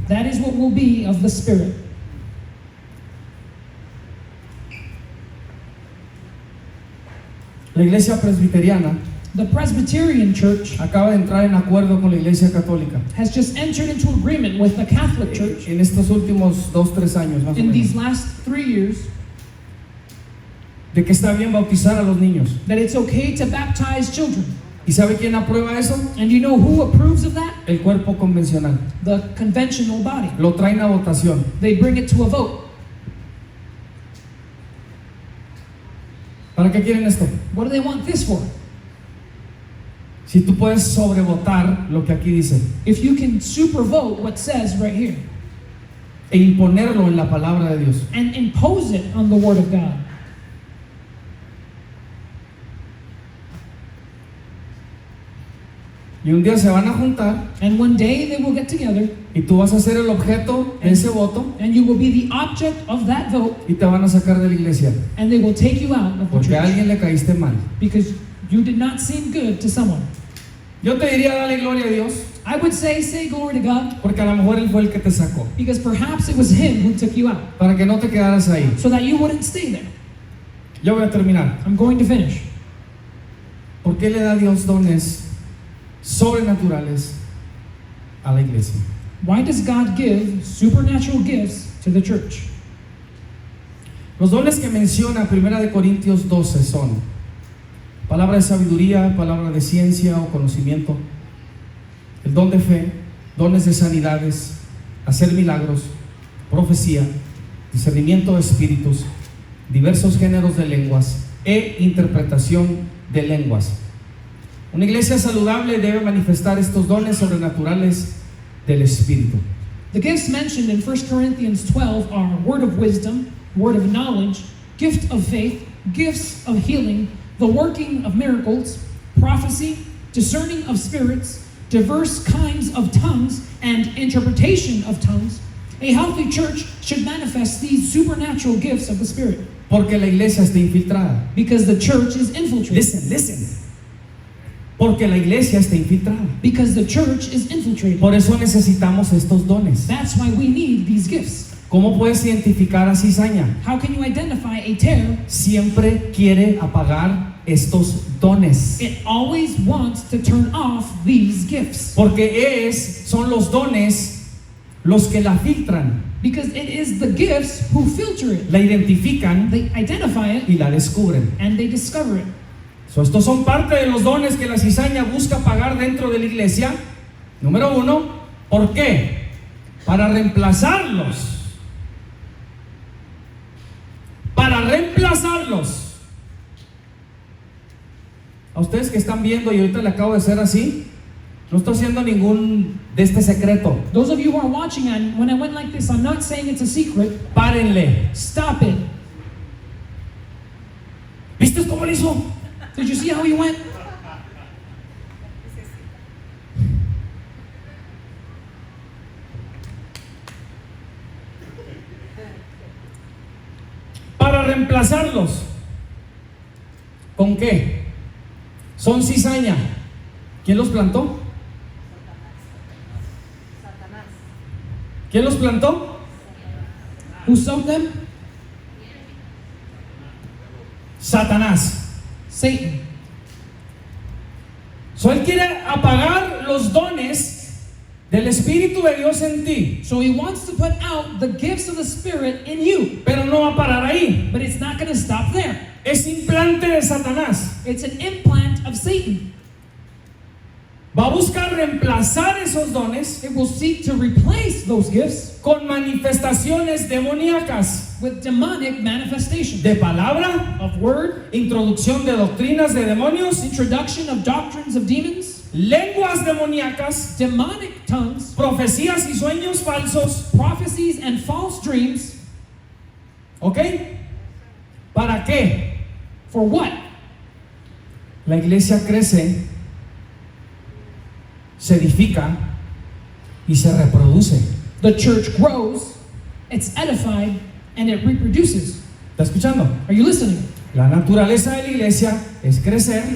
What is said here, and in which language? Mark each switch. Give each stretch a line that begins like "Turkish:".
English: that is what will be of the Spirit.
Spanish: La iglesia presbiteriana
English: The Presbyterian Church
Spanish: acaba de entrar en acuerdo con la iglesia católica
English: has just entered into agreement with the Catholic Church
Spanish: en estos últimos 2-3 años más o
English: in these
Spanish: menos,
English: last 3 years
Spanish: de que está bien bautizar a los niños.
English: that it's okay to baptize children.
Spanish: ¿Y sabe quién aprueba eso?
English: And you know who approves of that?
Spanish: El cuerpo convencional.
English: The conventional body.
Spanish: Lo traen a votación.
English: They bring it to a vote.
Spanish: ¿Para qué quieren esto?
English: What do they want this for?
Spanish: Si tú puedes sobrevotar lo que aquí dice
English: If you can super vote what says right here
Spanish: e imponerlo en la palabra de Dios.
English: and impose it on the Word of God.
Spanish: Y un día se van a juntar
English: And one day they will get together
Spanish: y tú vas a ser el objeto de ese voto
English: and you will be the object of that vote
Spanish: y te van a sacar de la iglesia
English: and they will take you out of the
Spanish: porque a
English: church
Spanish: alguien le caíste mal.
English: because you did not seem good to someone.
Spanish: Yo te diría dale gloria a Dios
English: I would say glory to God
Spanish: porque a lo mejor Él fue el que te sacó
English: because perhaps it was Him who took you out
Spanish: para que no te quedaras ahí.
English: so that you wouldn't stay there.
Spanish: Yo voy a terminar.
English: I'm going to finish.
Spanish: ¿Por qué le da Dios dones sobrenaturales a la iglesia?
English: Why does God give supernatural gifts to the church?
Spanish: Los dones que menciona 1 de Corintios 12 son palabra de sabiduría, palabra de ciencia o conocimiento, el don de fe, dones de sanidades, hacer milagros, profecía, discernimiento de espíritus, diversos géneros de lenguas e interpretación de lenguas. Una iglesia saludable debe manifestar estos dones sobrenaturales del Espíritu.
English: The gifts mentioned in 1 Corinthians 12 are word of wisdom, word of knowledge, gift of faith, gifts of healing, the working of miracles, prophecy, discerning of spirits, diverse kinds of tongues, and interpretation of tongues. A healthy church should manifest these supernatural gifts of the Spirit
Spanish: Porque la iglesia está infiltrada.
English: because the church is infiltrated. Listen.
Spanish: Porque la iglesia está infiltrada.
English: Because the church is infiltrated.
Spanish: Por eso necesitamos estos dones.
English: That's why we need these gifts.
Spanish: ¿Cómo puedes identificar a cizaña?
English: How can you identify a tear?
Spanish: Siempre quiere apagar estos dones.
English: It always wants to turn off these gifts
Spanish: Porque son los dones los que la filtran,
English: because it is the gifts who filter it.
Spanish: la identifican
English: They identify it
Spanish: y la descubren.
English: and they discover it.
Spanish: Estos son parte de los dones que la cizaña busca apagar dentro de la iglesia. Número 1, ¿por qué? Para reemplazarlos. Para reemplazarlos. A ustedes que están viendo y ahorita le acabo de hacer así, no estoy haciendo ningún de este secreto.
English: Those of you who are watching, and when I went like this, I'm not saying it's a secret.
Spanish: Párenle.
English: Stop it.
Spanish: ¿Viste cómo le hizo?
English: Did you see how he went?
Spanish: Para reemplazarlos. ¿Con qué? Son cizaña. ¿Quién los plantó? Satanás. ¿Quién los plantó?
English: Who sowed them?
Spanish: Satanás.
English: Satan.
Spanish: So, él quiere apagar los dones del Espíritu de Dios en ti,
English: So he wants to put out the gifts of the Spirit in you,
Spanish: pero no va a parar ahí.
English: but it's not going to stop there.
Spanish: Es implante de Satanás.
English: It's an implant of Satan.
Spanish: Va a buscar reemplazar esos dones
English: It will seek to replace those gifts
Spanish: con manifestaciones demoníacas
English: with demonic manifestations
Spanish: de palabra,
English: of word,
Spanish: introducción de doctrinas de demonios,
English: introduction of doctrines of demons,
Spanish: lenguas demoníacas,
English: demonic tongues,
Spanish: profecías y sueños falsos.
English: prophecies, and false dreams.
Spanish: ¿Ok? ¿Para qué?
English: For what?
Spanish: La iglesia crece, se edifica y se reproduce.
English: The church grows, it's edified, and it reproduces.
Spanish: ¿Está escuchando?
English: Are you listening?
Spanish: La naturaleza de la iglesia es crecer,